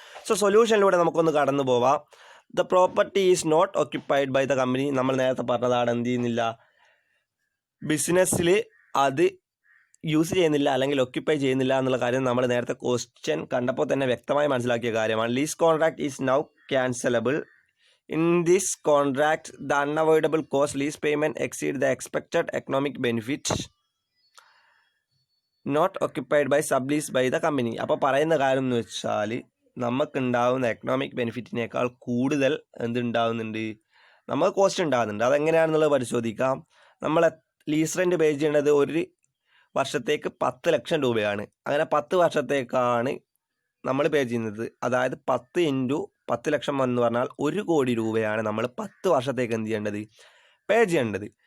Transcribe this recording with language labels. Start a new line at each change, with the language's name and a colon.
English: so
Malayalam: സൊല്യൂഷനിലൂടെ നമുക്കൊന്ന് കടന്നു പോവാം.
English: The property is not occupied by the company.
Malayalam: നമ്മൾ നേരത്തെ പറഞ്ഞതാണ്, എന്ത് ചെയ്യുന്നില്ല, ബിസിനസ്സിൽ അത് യൂസ് ചെയ്യുന്നില്ല അല്ലെങ്കിൽ ഒക്യുപ്പൈ ചെയ്യുന്നില്ല എന്നുള്ള കാര്യം നമ്മൾ നേരത്തെ ക്വസ്റ്റ്യൻ കണ്ടപ്പോൾ തന്നെ വ്യക്തമായി മനസ്സിലാക്കിയ കാര്യമാണ്.
English: Lease contract is now cancellable. In this contract, the unavoidable cost lease payment exceed the expected economic benefit not occupied by sublease by the company.
Malayalam: അപ്പോൾ പറയുന്ന കാര്യം എന്ന് വെച്ചാൽ നമുക്കുണ്ടാവുന്ന എക്കണോമിക് ബെനിഫിറ്റിനേക്കാൾ കൂടുതൽ എന്തുണ്ടാവുന്നുണ്ട്, നമുക്ക് കോസ്റ്റ് ഉണ്ടാകുന്നുണ്ട്. അതെങ്ങനെയാണെന്നുള്ളത് പരിശോധിക്കാം. നമ്മൾ ലീസ് റെൻറ്റ് പേ ചെയ്യേണ്ടത് ഒരു വർഷത്തേക്ക് 10 ലക്ഷം രൂപയാണ്. അങ്ങനെ 10 വർഷത്തേക്കാണ് നമ്മൾ പേ ചെയ്യുന്നത്. അതായത് 10 × 10 ലക്ഷം എന്ന് പറഞ്ഞാൽ 1 കോടി രൂപയാണ് നമ്മൾ 10 വർഷത്തേക്ക് എന്ത് ചെയ്യേണ്ടത്, പേ ചെയ്യേണ്ടത്.